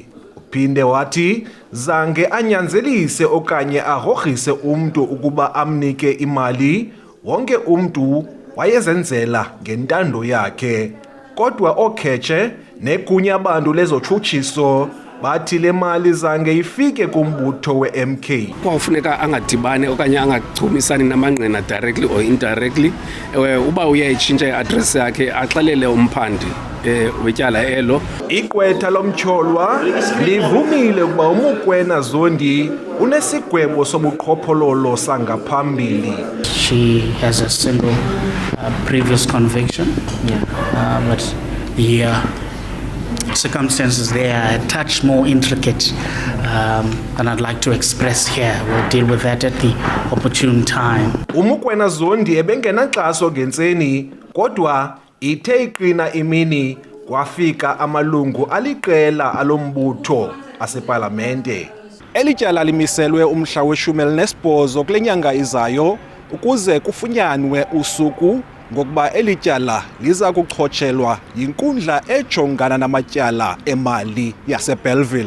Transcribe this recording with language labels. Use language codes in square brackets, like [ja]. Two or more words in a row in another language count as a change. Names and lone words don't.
[xh] Uphinde wathi zange anyanzelise okanye ahorhise umntu ukuba amnike imali. Wonke umntu wayezenzela ngentando yakhe. Kodwa oKhetshe negunya abantu lezotshutshiso bathi le mali zange ifike kumbutho we-MK. Kwawufuneka angadibane okanye angachumisani namangqina [en] directly or indirectly. [xh] Uba uyayitshintsha i-address yakhe axelele umphandi wetyala elo. Igqwetha lomtyholwa livumile ukuba uMokoena Zondi unesigwebo sobuqhophololo sangaphambili. [en] She has a single previous conviction, but the circumstances there are a touch more intricate than I'd like to express here. We'll deal with that at the opportune time. [xh] uMokoena Zondi ebengenaxaso ngentseni kodwa ithe iqina imini kwafika amalungu aliqela alombutho asepalamente. Elityala limiselwe umhla we-18 kule nyanga izayo ukuze kufunyanwe usuku ngokuba elityala liza kuchotshelwa yinkundla ejongana namatyala emali yaseBellville.